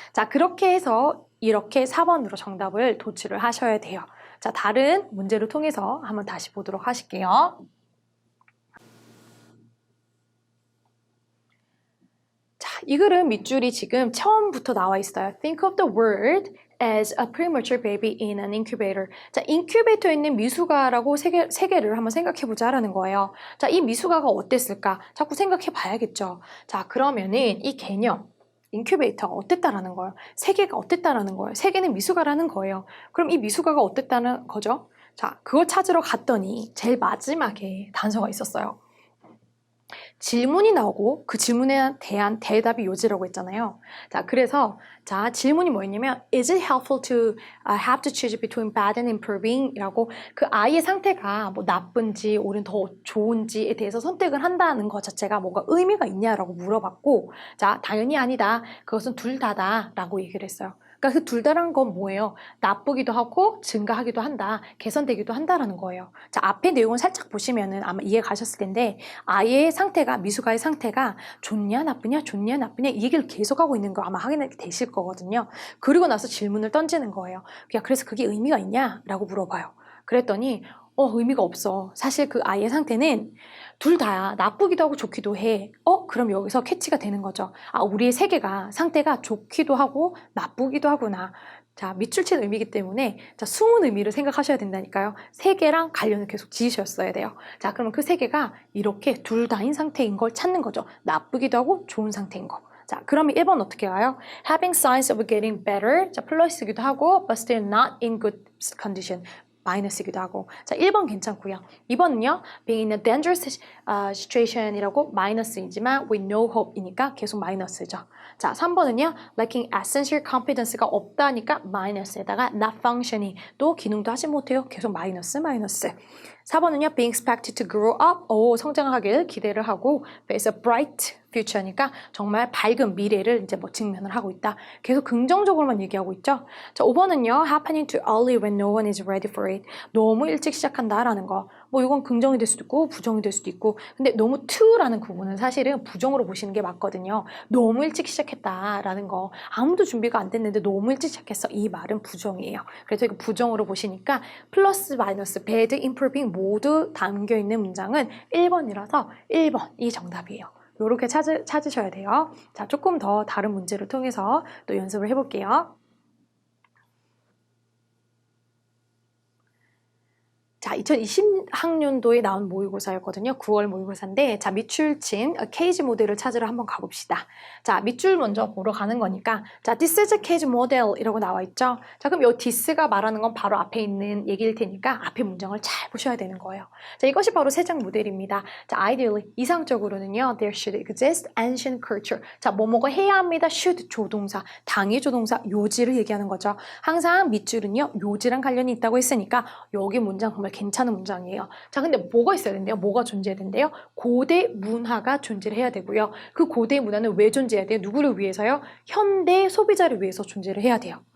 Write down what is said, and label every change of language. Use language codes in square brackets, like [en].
[ko] 자, 그렇게 해서 이렇게 4번으로 정답을 도출을 하셔야 돼요. 자, 다른 문제를 통해서 한번 다시 보도록 하실게요. 이 글은 밑줄이 지금 처음부터 나와 있어요. [en] Think of the world as a premature baby in an incubator. [ko] 자, 인큐베이터에 있는 미숙아라고 세계를 한번 생각해보자라는 거예요. 자, 이 미숙아가 어땠을까? 자꾸 생각해봐야겠죠. 자, 그러면은 이 개념, 인큐베이터가 어땠다라는 거예요? 세계가 어땠다라는 거예요? 세계는 미숙아라는 거예요. 그럼 이 미숙아가 어땠다는 거죠? 자, 그걸 찾으러 갔더니 제일 마지막에 단서가 있었어요. 질문이 나오고 그 질문에 대한 대답이 요지라고 했잖아요. 자, 그래서 자, 질문이 뭐였냐면 [en] Is it helpful to have to choose between bad and improving? [ko] 이라고 그 아이의 상태가 뭐 나쁜지 오히려 더 좋은지에 대해서 선택을 한다는 것 자체가 뭔가 의미가 있냐라고 물어봤고 자, 당연히 아니다. 그것은 둘 다다 라고 얘기를 했어요. 그러니까 그 둘 다라는 건 뭐예요? 나쁘기도 하고 증가하기도 한다, 개선되기도 한다라는 거예요. 자, 앞에 내용을 살짝 보시면은 아마 이해 가셨을 텐데 아이의 상태가, 미숙아의 상태가 좋냐 나쁘냐 좋냐 나쁘냐 이 얘기를 계속하고 있는 거 아마 확인하게 되실 거거든요. 그리고 나서 질문을 던지는 거예요. 야, 그래서 그게 의미가 있냐? 라고 물어봐요. 그랬더니 의미가 없어. 사실 그 아이의 상태는 둘 다야. 나쁘기도 하고 좋기도 해. 그럼 여기서 캐치가 되는 거죠. 아, 우리의 세계가 상태가 좋기도 하고 나쁘기도 하구나. 자, 밑줄 친 의미이기 때문에 자, 숨은 의미를 생각하셔야 된다니까요. 세 개랑 관련을 계속 지으셨어야 돼요. 자, 그러면 그 세 개가 이렇게 둘 다인 상태인 걸 찾는 거죠. 나쁘기도 하고 좋은 상태인 거. 자, 그러면 1번 어떻게 가요? [en] Having signs of getting better. [ko] 자, 플러스이기도 하고 [en] but still not in good condition. [ko] 마이너스이기도 하고. 자, 1번 괜찮고요. 2번은요. [en] Being in a dangerous situation이라고 마이너스이지만 with no hope이니까 [ko] 계속 마이너스죠. 자, 3번은요. [en] Lacking essential competence [ko] 가 없다니까 마이너스에다가 [en] not functioning [ko] 또 기능도 하지 못해요. 계속 마이너스. 4번은요. [en] Being expected to grow up. [ko] 성장하길 기대를 하고 [en] face a bright future [ko] 니까 정말 밝은 미래를 이제 뭐 직면을 하고 있다. 계속 긍정적으로만 얘기하고 있죠. 자, 5번은요. [en] Happening too early when no one is ready for it. [ko] 너무 일찍 시작한다라는 거. 뭐 이건 긍정이 될 수도 있고 부정이 될 수도 있고. 근데 너무 too라는 구분은 사실은 부정으로 보시는 게 맞거든요. 너무 일찍 시작했다라는 거. 아무도 준비가 안 됐는데 너무 일찍 시작했어. 이 말은 부정이에요. 그래서 이거 부정으로 보시니까 플러스 마이너스 bad, improving 모두 담겨 있는 문장은 1번이라서 1번이 정답이에요. 이렇게 찾으셔야 돼요. 자, 조금 더 다른 문제를 통해서 또 연습을 해볼게요. 자, 2020학년도에 나온 모의고사였거든요. 9월 모의고사인데, 자, 밑줄 친 케이지 모델을 찾으러 한번 가봅시다. 자, 밑줄 먼저 보러 가는 거니까, 자, [en] this is a case model [ko] 이라고 나와 있죠. 자, 그럼 이 this가 말하는 건 바로 앞에 있는 얘기일 테니까 앞에 문장을 잘 보셔야 되는 거예요. 자, 이것이 바로 세장 모델입니다. [en] 자, ideally, [ko] 이상적으로는요, [en] there should exist ancient culture. [ko] 자, 뭐뭐가 해야 합니다. should 조동사, 당위 조동사, 요지를 얘기하는 거죠. 항상 밑줄은요, 요지랑 관련이 있다고 했으니까 여기 문장 정말 괜찮은 문장이에요. 자, 근데 뭐가 있어야 된대요? 뭐가 존재해야 된대요? 고대 문화가 존재를 해야 되고요. 그 고대 문화는 왜 존재해야 돼요? 누구를 위해서요? 현대 소비자를 위해서 존재를 해야 돼요.